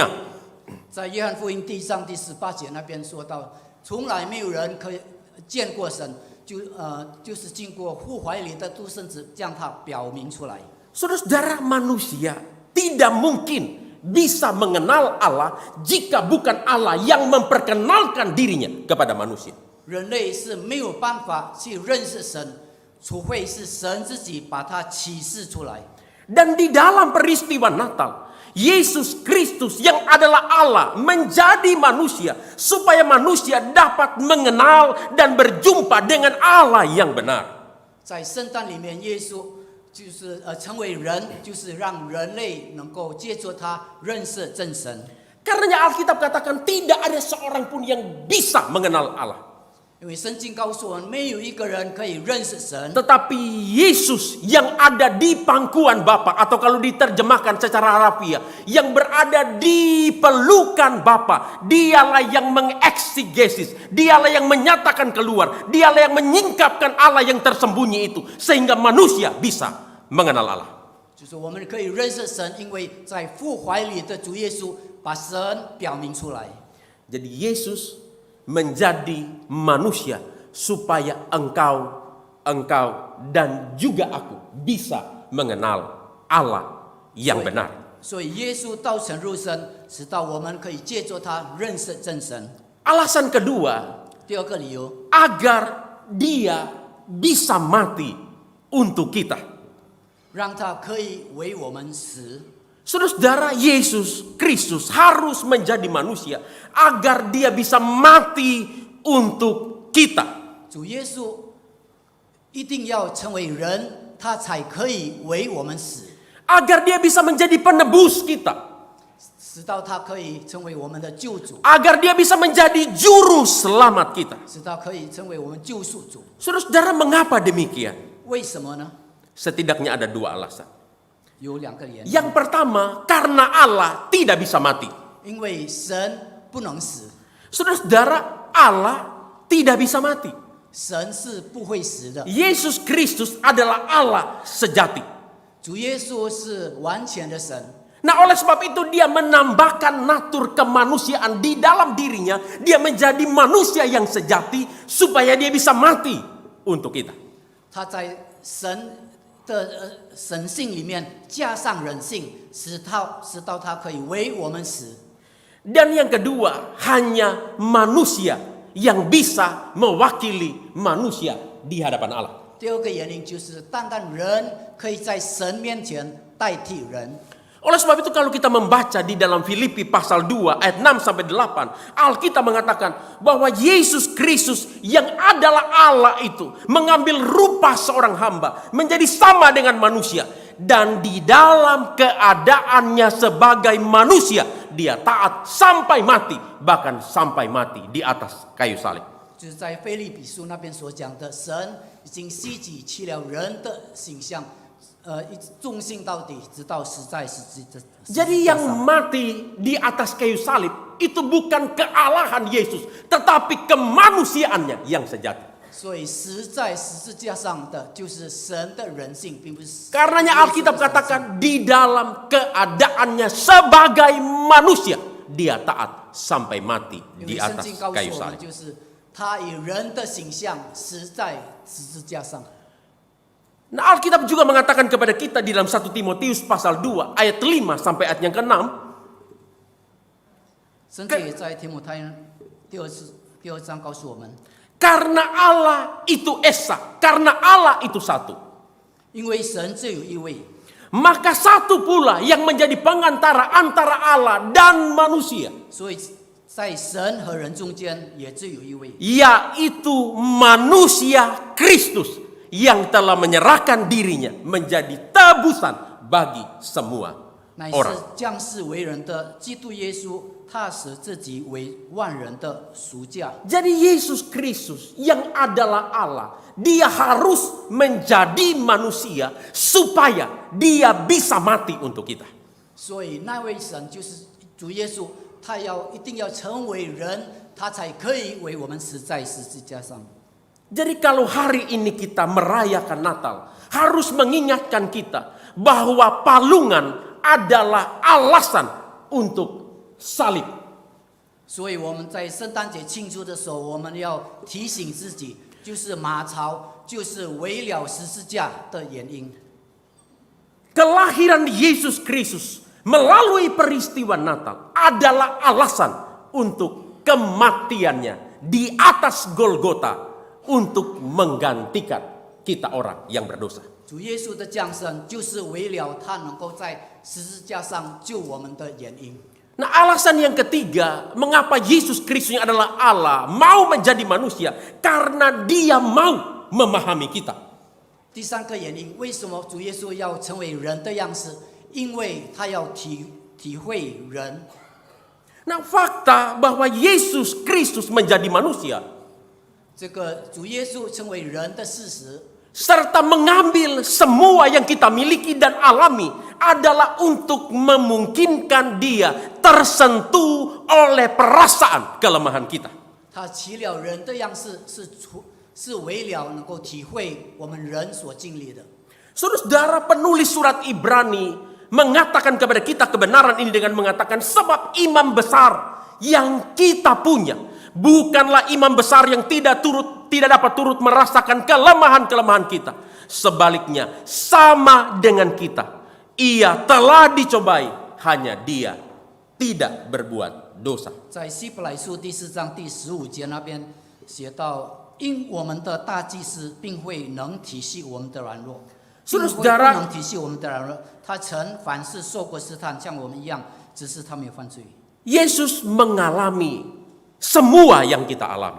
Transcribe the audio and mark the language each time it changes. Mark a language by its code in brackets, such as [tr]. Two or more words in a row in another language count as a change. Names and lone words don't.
[zh] 在约翰福音第3第18节那边说到，从来没有人可以见过神，就是经过父怀里的独生子将他表明出来。 [id] Saudara-saudara, manusia tidak mungkin bisa mengenal Allah jika bukan Allah yang memperkenalkan dirinya kepada manusia. [zh] 人类是没有办法去认识神，除非是神自己把它启示出来。 [id] Dan di dalam peristiwa Natal, Yesus Kristus yang adalah Allah menjadi manusia supaya manusia dapat mengenal dan berjumpa dengan Allah yang benar. [zh] 在圣诞里面，耶稣就是成为人，就是让人类能够借助他认识真神。 [id] Karenanya Alkitab katakan tidak ada seorang pun yang bisa mengenal Allah. [zh] 因为圣经告诉我们，没有一个人可以认识神。 [id] Tetapi Yesus yang ada di pangkuan Bapa, atau kalau diterjemahkan secara harafiah, yang berada di pelukan Bapa, dialah yang mengeksegesis, dialah yang menyatakan keluar, dialah yang menyingkapkan Allah yang tersembunyi itu, sehingga manusia bisa mengenal Allah. [zh] 就是我们可以认识神，因为在父怀里的主耶稣把神表明出来。 [id] Jadi Yesus menjadi manusia supaya engkau dan juga aku bisa mengenal Allah yang benar. [zh] 所以耶稣道成肉身，使到我们可以借助他认识真神。 [id] Alasan kedua, [zh] 第二个理由， [id] agar dia bisa mati untuk kita. [zh] 让他可以为我们死。 [id] Saudara-saudara, Yesus Kristus harus menjadi manusia agar dia bisa mati untuk kita. [zh] 主耶稣一定要成为人，他才可以为我们死， [id] Agar dia bisa menjadi penebus kita. [zh] 使到他可以成为我们的救主， [id] Agar dia bisa menjadi juru selamat kita. [zh] 使到可以成为我们救赎主。 [id] Saudara-saudara, mengapa demikian? [zh] 为什么呢？ [id] Setidaknya ada dua alasan. [zh] 有两个原因， [id] Yang pertama, karena Allah tidak bisa mati. [zh] 因为神不能死， [id] Saudara-saudara, Allah tidak bisa mati. [zh] 神是不会死的。 [id] Yesus Kristus adalah Allah sejati. [zh] 主耶稣是完全的神， [id] Nah, oleh sebab itu dia menambahkan natur kemanusiaan di dalam dirinya. Dia menjadi manusia yang sejati supaya dia bisa mati untuk kita. [zh] 他在神的神性里面加上人性，使到他可以为我们死。 [id] Dan yang kedua, hanya manusia yang bisa mewakili manusia di hadapan Allah. [zh] 第二个原因就是，单单人可以在神面前代替人。 [id] Oleh sebab itu kalau kita membaca di dalam Filipi pasal 2 ayat 6 sampai 8, Alkitab mengatakan bahwa Yesus Kristus yang adalah Allah itu mengambil rupa seorang hamba, menjadi sama dengan manusia, dan di dalam keadaannya sebagai manusia dia taat sampai mati, bahkan sampai mati di atas kayu salib. [zh] 就是在腓立比书那边所讲的，神已经吸己去了人的形象，一直忠心到底，直到死在十字架 [id] Jadi yang [zh] 上。 [id] mati di atas kayu salib itu bukan kealahan Yesus, tetapi kemanusiaannya yang sejati. [zh] 所以死在十字架上的就是神的人性，并不是。 [id] Karenanya Alkitab katakan di dalam keadaannya sebagai manusia dia taat sampai mati [zh] 因 [id] di [zh] 为圣 [id] atas [zh] 经告诉 [id] kayu [zh] 我们， [id] salib. [zh] 就是他以人的形象死在十字架上。 [id] Nah, Alkitab juga mengatakan kepada kita di dalam 1 Timotius pasal 2 ayat 5 sampai ayat yang ke-6, [zh] 圣经也在提摩太第二章告诉我们， [id] karena Allah itu esa, karena Allah itu satu, [zh] 因为神只有一位， [id] maka satu pula yang menjadi pengantara antara Allah dan manusia, [zh] 所以在神和人中间也只有一位， [id] yaitu manusia Kristus yang telah menyerahkan dirinya menjadi tebusan bagi semua [zh] 乃 [id] orang. [zh] 是降世为人的基督耶稣，他使自己为万人的赎价。 [id] Jadi Yesus Kristus yang adalah Allah, dia harus menjadi manusia supaya dia bisa mati untuk kita. [zh] 所以那位神就是主耶稣，他一定要成为人，他才可以为我们死在十字架上。 [id] Jadi kalau hari ini kita merayakan Natal, harus mengingatkan kita bahwa palungan adalah alasan untuk salib. [zh] 所以我们在圣诞节庆祝的时候，我们要提醒自己，就是马槽就是为了十字架的原因。 [id] Kelahiran Yesus Kristus melalui peristiwa Natal adalah alasan untuk kematiannya di atas Golgota untuk menggantikan kita orang yang berdosa. [zh] 主耶稣的降生，就是为了他能够在十字架上救我们的原因。 [id] Nah, alasan yang ketiga, mengapa Yesus Kristus yang adalah Allah mau menjadi manusia, karena dia mau memahami kita. [zh] 第三个原因，为什么主耶稣要成为人的样式？因为他要体会人。 [id] Nah, fakta bahwa Yesus Kristus menjadi manusia [zh] 这个主耶稣成为人的事实， [id] serta mengambil semua yang kita miliki dan alami adalah untuk memungkinkan dia tersentuh oleh perasaan kelemahan kita. [zh] 他起了人的样式，是为了能够体会我们人所经历的。 [id] Saudara, penulis surat Ibrani mengatakan kepada kita kebenaran ini dengan mengatakan sebab imam besar yang kita punya bukanlah imam besar yang tidak dapat turut merasakan kelemahan-kelemahan kita. Sebaliknya, sama dengan kita. Ia telah dicobai, hanya dia tidak berbuat dosa. [zh] 在希伯来书第4章第15节那边写到，因我们的大祭司并会能体恤我们的软弱，并会不能体恤我们的软弱，他曾凡事受过试探，像我们一样，只是他没有犯罪。 [id] Yesus mengalami semua yang kita alami.